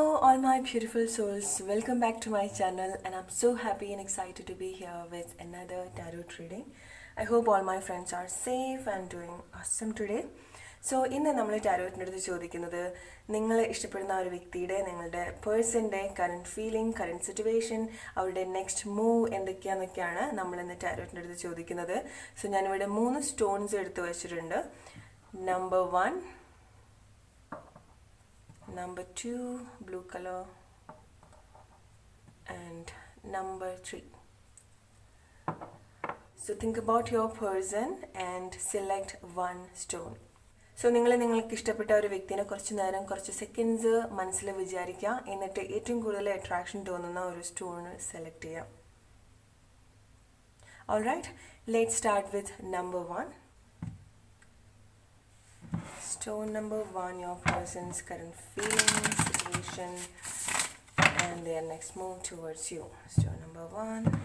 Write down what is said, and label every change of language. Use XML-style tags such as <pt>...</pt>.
<en>all my beautiful souls, welcome back to my channel, and I'm so happy and excited to be here with another tarot reading. I hope all my friends are safe and doing awesome today.</en> <ml>So ഇന്ന് നമ്മൾ ടാരോറ്റിൻ്റെ അടുത്ത് ചോദിക്കുന്നത് നിങ്ങൾ ഇഷ്ടപ്പെടുന്ന ഒരു വ്യക്തിയുടെ നിങ്ങളുടെ പേഴ്സൻ്റെ കറണ്ട് ഫീലിംഗ്, കറണ്ട് സിറ്റുവേഷൻ, അവരുടെ നെക്സ്റ്റ് മൂവ് എന്തൊക്കെയാണെന്നൊക്കെയാണ് നമ്മളിന്ന് ടാരോറ്റിൻ്റെ അടുത്ത് ചോദിക്കുന്നത്. സോ ഞാനിവിടെ 3 സ്റ്റോൺസ് എടുത്ത് വെച്ചിട്ടുണ്ട്.</ml> <en>Number 1, number 2 blue color, and number 3. So think about your person and select one stone.</en> <ml>So നിങ്ങൾക്ക് ഇഷ്ടപ്പെട്ട ഒരു വ്യക്തിനെ കുറച്ച് നേരം, കുറച്ച് സെക്കൻഡ്സ് മനസ്സിൽ വിചാരിക്കുക. എന്നിട്ട് ഏറ്റവും കൂടുതൽ അട്രാക്ഷൻ തോന്നുന്ന ഒരു സ്റ്റോൺ സെലക്ട് ചെയ്യാം.</ml> <en>Alright, let's start with number 1. Stone number 1, your person's current feeling, situation, and their next move towards you. Stone number 1.</en>